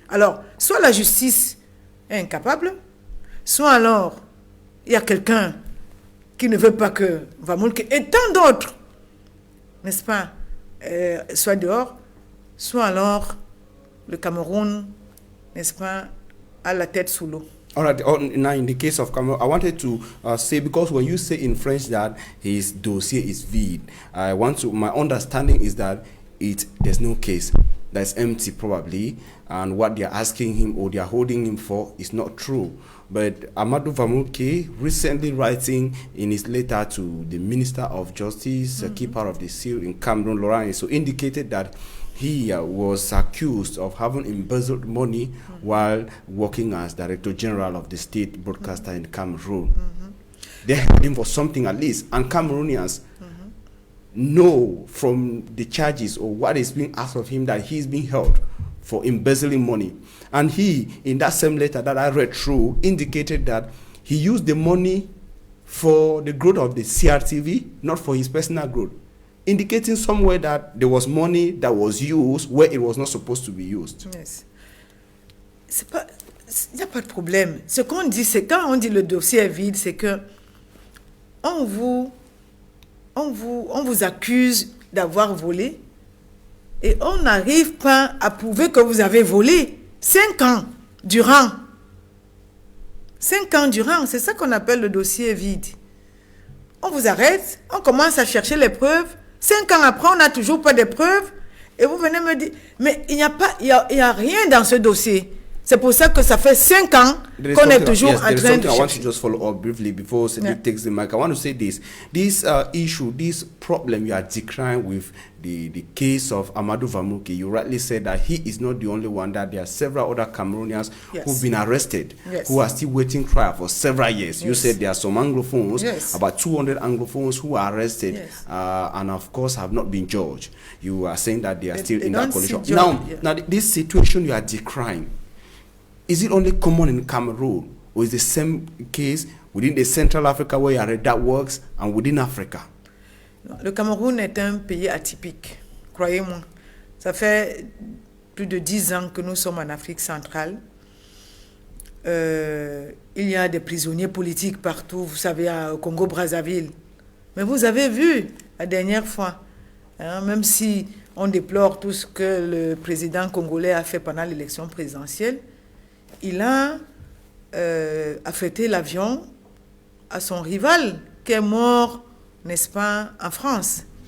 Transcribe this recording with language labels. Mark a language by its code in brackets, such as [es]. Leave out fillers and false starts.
[fr] Alors, soit la justice est incapable, soit alors, il y a quelqu'un qui ne veut pas que Vamoulke et tant d'autres, n'est-ce pas, soit dehors, soit alors le Cameroun, n'est-ce pas, à la tête sous l'eau. [en] All right. Now, in the case of Cameroon, I wanted to say, because when you say in French that his dossier is vide, my understanding is that there's no case. That's empty probably, and what they're asking him or they're holding him for is not true. But Amadou Vamoulke, recently writing in his letter to the Minister of Justice, a key part of the seal in Cameroon, Laurent, so indicated that he was accused of having embezzled money while working as Director General of the state broadcaster in Cameroon. They held him for something at least, and Cameroonians know from the charges or what is being asked of him that he's being held for embezzling money. And he, in that same letter that I read through, indicated that he used the money for the growth of the CRTV, not for his personal growth, indicating somewhere that there was money that was used where it was not supposed to be used. [fr] Yes. Il n'y a pas de problème. Ce qu'on dit, c'est quand on dit le dossier est vide, c'est que on vous accuse d'avoir volé et on n'arrive pas à prouver que vous avez volé 5 ans durant. 5 ans durant, c'est ça qu'on appelle le dossier vide. On vous arrête, on commence à chercher les preuves. 5 ans après, on n'a toujours pas de preuves. Et vous venez me dire, mais il n'y a rien dans ce dossier. C'est pour ça que ça fait 5 ans qu'on est toujours en train de chercher. [en] I want to just follow up briefly before Cedric takes the mic. I want to say this. This issue, this problem you are decrying with the case of Amadou Vamoulke, you rightly said that he is not the only one, that there are several other Cameroonians who've been arrested, who are still waiting trial for several years. You said there are some Anglophones, about 200 Anglophones who are arrested and of course have not been judged. You are saying that they are still in that condition. Now, this situation you are decrying, is it only common in Cameroon, or is the same case within the Central Africa where that works and within Africa? [fr] Le Cameroun est un pays atypique, croyez-moi. Ça fait plus de 10 ans que nous sommes en Afrique centrale. Il y a des prisonniers politiques partout, vous savez, au Congo-Brazzaville. Mais vous avez vu la dernière fois, même si on déplore tout ce que le président congolais a fait pendant l'élection présidentielle, il a affrété l'avion à son rival qui est mort, n'est-ce pas, en France.